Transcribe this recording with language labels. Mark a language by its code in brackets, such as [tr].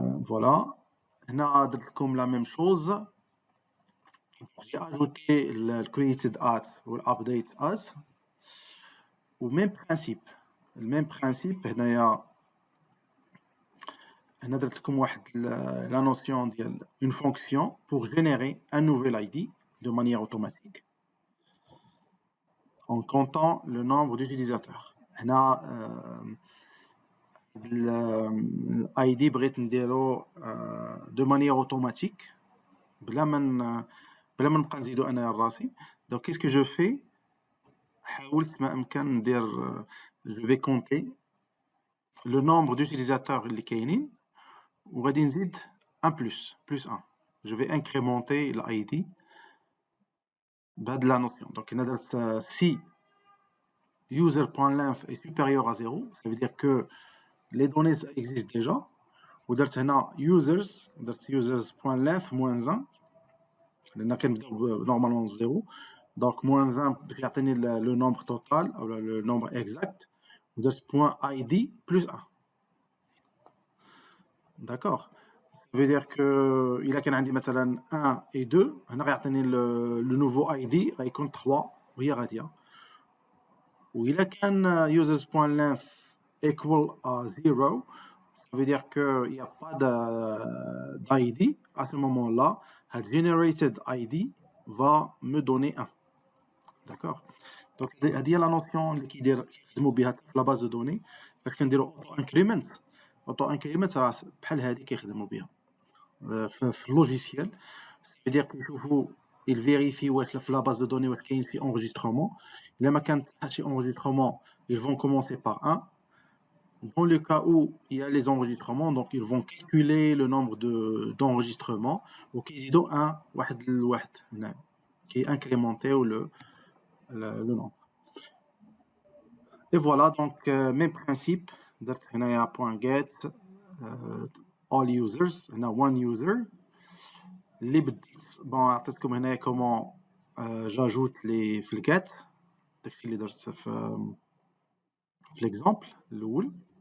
[fr] voilà. [ar] هنا درت لكم [fr] la même chose. j'ai ajouté le created at ou update at و même principe. le même principe [ar] هنايا هنا درت لكم واحد [fr] la notion ديال une fonction pour générer un nouvel ID de manière automatique en comptant le nombre d'utilisateurs. [ar] هنا l'ID بغيت نديرو [fr] de manière automatique [ar] بلا ما نبقى نزيدو انا راسي. [fr] donc qu'est-ce que je fais [ar] حاولت ما امكن ندير [fr] je vais compter le nombre d'utilisateurs [ar] اللي كاينين وغادي نزيد [fr] un plus 1. je vais incrémenter l'ID بهاد la notion. donc [ar] هنا درت [fr] si user.length est supérieur à 0 ça veut dire que les données existent déjà. [ar] ودرت هنا users.length moins 1 لأن كنبداو normalement 0. [fr] donc moins 1 يعطيني le nombre total ou le nombre exact. ودرت point ID plus 1. d'accord. ça veut dire que [ar] إلا كان عندي مثلا [fr] 1 et 2 [ar] هنا غيعطيني [fr] le nouveau ID [ar] غيكون 3 وهي غادية. وإلا كان [fr] users.length equal à 0, ça veut dire qu'il n'y a pas d'ID. À ce moment-là, generated ID va me donner 1. D'accord. Donc, هذه هي la notion [ar] اللي كيخدموا بها في [fr] la base de données. [ar] فاش كنديروا auto increment راه بحال هذه كيخدموا بها في اللوجيسيال. [fr] c'est-à-dire كيشوفوا il vérifie واش في la base de données [ar] واش كاين شي [fr] enregistrement. [ar] إلا ما كان شي [fr] enregistrement, ils vont commencer par 1. Dans le cas où il y a les enregistrements, donc ils vont calculer le nombre d'enregistrements [ar] وكيزيدوا 1 لواحد هنا [fr] qui incrémenté ou le nombre. Et voilà, donc même principe. [ar] درت هنايا [fr] .get all users, هنا one user. [ar] اللي بديت عطيتكم هنايا [fr] comment j'ajoute les [ar] في الget. داكشي اللي درت في l'exemple الاول.